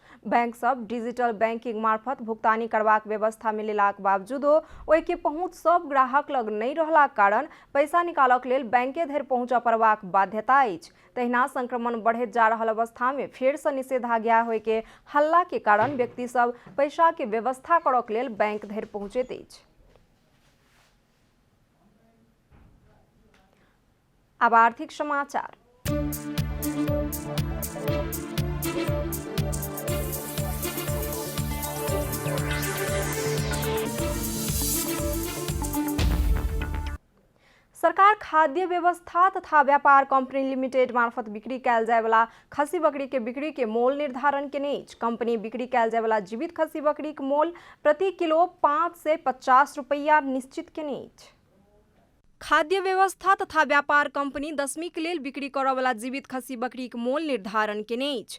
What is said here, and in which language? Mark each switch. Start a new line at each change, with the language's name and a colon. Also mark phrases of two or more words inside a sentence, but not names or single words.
Maithili: बैंक सब
English: digital banking
Maithili: मार्फत भुगतानी करबाक व्यवस्था में लेलाक बावजूदो ओहि के पहुँच सब ग्राहक लग नहि रहलाक कारण पैसा निकालक लेल बैंके धरि पहुँचऽ पड़बाक बाध्यता अछि। तहिना संक्रमण बढ़ैत जा रहल अवस्था में फेर से निषेधाज्ञा होय के हल्ला के कारण व्यक्ति सब पैसा के व्यवस्था करक लेल बैंक धरि पहुँचैत अछि। अब आर्थिक समाचार। सरकार खाद्य व्यवस्था तथा व्यापार कंपनी लिमिटेड मार्फत बिक्री कयल जाय वाला खस्सी बकरी के बिक्री के मोल निर्धारण केने अछि। कंपनी बिक्री कयल जाय वाला जीवित खस्सी बकरी के मोल प्रति किलो 5 से 50 रुपया निश्चित केने अछि। खाद्य व्यवस्था तथा व्यापार कंपनी दशमी के लेल बिक्री करय वाला जीवित खस्सी बकरी के मोल निर्धारण केने अछि।